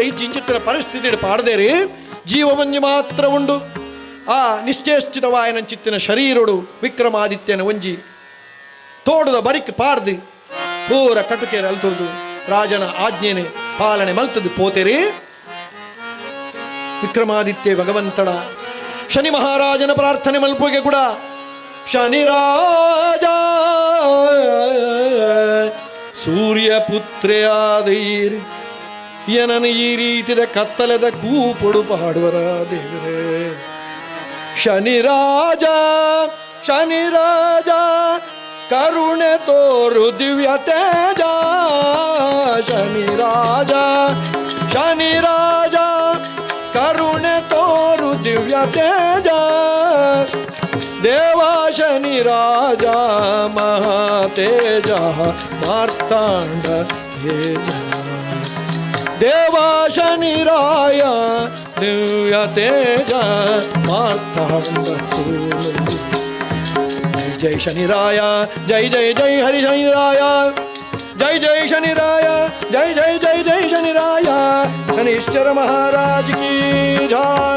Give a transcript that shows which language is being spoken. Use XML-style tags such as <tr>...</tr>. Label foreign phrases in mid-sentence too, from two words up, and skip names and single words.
<tcy>ಇಜ್ಜಿಂಚಿತ್ತಿನ ಪರಿಸ್ಥಿತಿ ಪಾಡದೇರಿ ಜೀವಮಂಜು ಮಾತ್ರ ಉಂಡು ಆ ನಿಶ್ಚೇಷ್ಟಿತವಾಯನಂಚಿತ್ತಿನ ಶರೀರಡು ವಿಕ್ರಮಾದಿತ್ಯನ ಒಂಜಿ ತೋಡದ ಬರಿಕ್ ಪಾಡ್ದು ಪೂರ ಕಟುಕೆರೆ ಅಲ್ತುರ್ದು ರಾಜನ ಆಜ್ಞೆನೆ ಪಾಲನೆ ಮಲ್ತದ್ದು ಪೋತೆರಿ ವಿಕ್ರಮಾದಿತ್ಯ ಭಗವಂತಡ ಶನಿ ಮಹಾರಾಜನ ಪ್ರಾರ್ಥನೆ ಮಲ್ಪುಗೆ ಕೂಡ ಶನಿ ರಾಜ ಸೂರ್ಯ ಪುತ್ರೆಯಾದೈರಿ ಏನನು ಈ ರೀತಿದ ಕತ್ತಲೆದ ಕೂಪುಡು ಪಾಡುವರ ದೇವರೇ ಶನಿ ರಾಜ</tcy> <kn>ಕರುಣೆ ತೋರು ದಿವ್ಯ ತೇಜ ಶನಿ ರಾಜ ಕರುಣೆ ತೋರು ದಿವ್ಯ ತೇಜ ದೇವ ಶನಿ ರಾಜ ಮಹಾತೇಜ ಮಾರ್ತಾಂಡ ತೇಜ ದೇವ ಶನಿರಾಯ ದಿವ್ಯ ತೇಜ ಮಾತಾಂಡ ಜೈ ಶನಿರಾಯ ಜೈ ಜೈ ಜೈ ಹರಿ ಶನಿರಾಯ ಜೈ ಜೈ ಶನಿರಾಯ ಜೈ ಜೈ ಜೈ ಜೈ ಶನಿರಾಯ ಶನೀಶ್ವರ</kn> <hi>महाराज की जय.</hi>